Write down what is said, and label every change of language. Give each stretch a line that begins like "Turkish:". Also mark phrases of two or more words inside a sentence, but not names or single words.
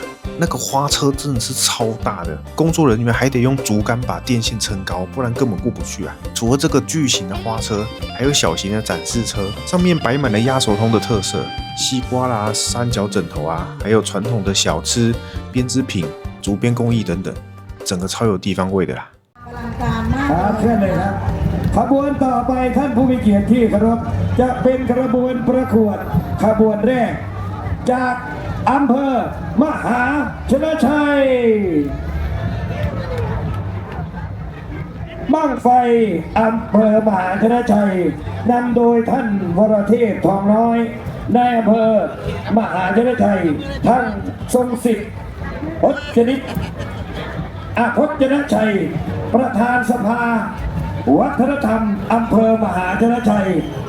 Chinese: 那个花车真的是超大的，工作人员还得用竹竿把电线撑高，不然根本过不去啊。除了这个巨型的花车，还有小型的展示车，上面摆满了鸭手通的特色，西瓜啦、三角枕头啊，还有传统的小吃、编织品、竹编工艺等等，整个超有地方味的啦。
Thai: เชิญเลยครับขบวนต่อไปท่านผู้มีเกียรติที่เคารพจะเป็นขบวนประกวดขบวนแรกจากอำเภอมหาชนชัย บั้งไฟอำเภอมหาชนชัยนำโดยท่านวรเทพทองน้อยนายอำเภอมหาชนชัยท่านทรงสิทธิ์พจนิตพจนชัยประธานสภาวัฒนธรรมอำเภอมหาชนชัย